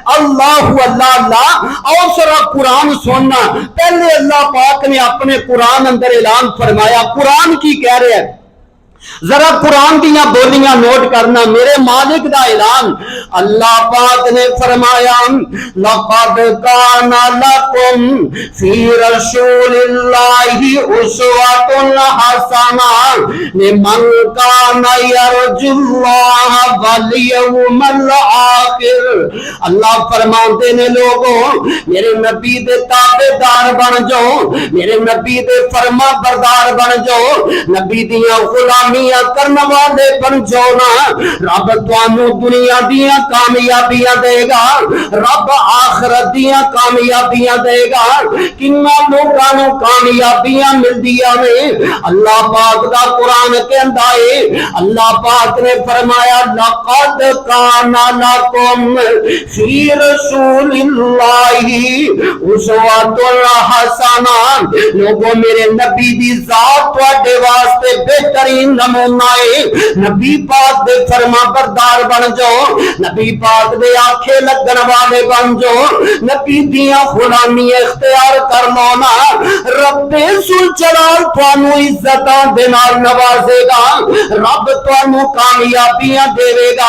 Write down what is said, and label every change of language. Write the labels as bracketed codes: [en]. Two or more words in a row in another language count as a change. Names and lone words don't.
[pa] اللہ اللہ اللہ. اور ذرا قرآن سننا، پہلے اللہ پاک نے اپنے قرآن اندر اعلان فرمایا. قرآن کی کہہ رہا ہے، ذرا قرآن دیاں بولیاں نوٹ کرنا، میرے مالک دا اعلان. اللہ پاک نے فرمایا [ar] لقد كان لكم في رسول الله أسوة حسنة لمن كان يرجو الله واليوم الآخر. [pa] اللہ فرماتے نے لوگو میرے نبی دے تابعدار بن جاؤ، میرے نبی دے فرماں بردار بن جاؤ، نبی دیاں غلام غلامیاں کرنے والے بن جاؤ نا، رب تہانوں دنیا دیاں کامیابیاں دیگا، رب آخرت دیاں کامیابیاں دیگا, रब आखिरत दियां कामयाबियां देगा। کنا لوکاں نوں کامیابیاں ملدیاں نے. اللہ پاک دا قرآن کہندا ہے، اللہ پاک نے فرمایا [ar] لقد كان لكم في رسول الله أسوة حسنة. [pa] لوگو میرے نبی دی ذات تہاڈے واسطے بہترین نمونہ ہے. نبی پاک دے فرماں بردار بن جاؤ، نبی پاک دے آکھے لگن والے بن جاؤ، نبی دیاں غلامی اختیار کر لو نا، ربِ ذوالجلال تہانوں عزتاں دے نال نوازے گا، رب تہانوں کامیابیاں دیوے گا.